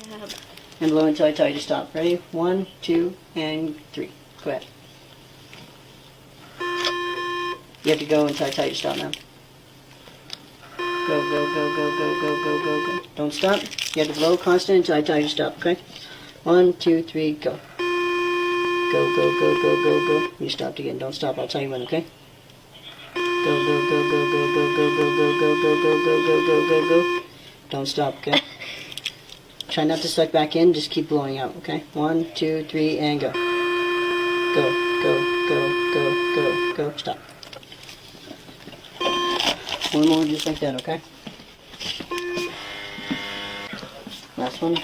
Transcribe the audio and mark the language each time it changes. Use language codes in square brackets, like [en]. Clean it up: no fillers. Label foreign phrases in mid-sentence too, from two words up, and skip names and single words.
[en] And blow until I tell you to stop. Ready? 1, 2, and 3. Go ahead. You have to go until I tell you to stop now. Go, go, go, go, go, go, go, go, go. Don't stop. You have to blow constant until I tell you to stop, okay? 1, 2, 3, go. Go, go, go, go, go, go. You stopped again. Don't stop. I'll tell you when, okay? Go, go, go, go, go, go, go, go, go, go, go, go, go, go, go, go, go. Don't stop, okay? Try not to suck back in. Just keep blowing out, okay? 1, 2, 3, and go. Go, go, go, go, go, go. Stop. One more, just like that, okay? Last one.